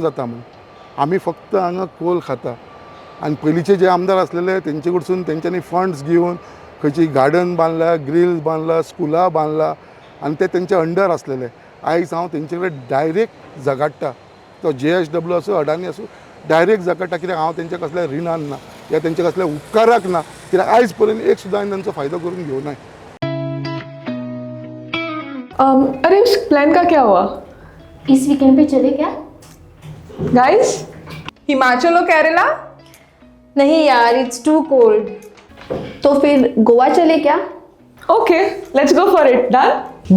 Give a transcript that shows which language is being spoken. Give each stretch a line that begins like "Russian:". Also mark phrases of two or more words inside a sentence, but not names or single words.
Konkani: जाता म्हणून आमी फक्त हांगा कोल खाता आनी पयलींचे जे आमदार आसलेले तेंचे कडसून तेंच्यांनी फंड्स घेवन खंयची गार्डन बांदला ग्रिल्स बांदला स्कुलां बांदला आनी ते तेंच्या अंडर आसलेले आयज हांव तेंचे कडेन डायरेक्ट झगडटा तो JSW आसूं अडानी आसूं डायरेक्ट झगडटा कित्याक हांव तेंच्या कसल्या रिणान ना या तेंच्या कसल्या उपकाराक ना कित्याक आयज पर्यंत एक सुद्दां हांवें तांचो फायदो करून घेवनाय
Hindi: अरे उस प्लान का क्या हुआ इस वीकेंड पे चले क्या? गाइस हिमाचल और केरला नहीं यार
English: it's too cold
Hindi: तो फिर गोवा चले क्या
English: okay let's go for it done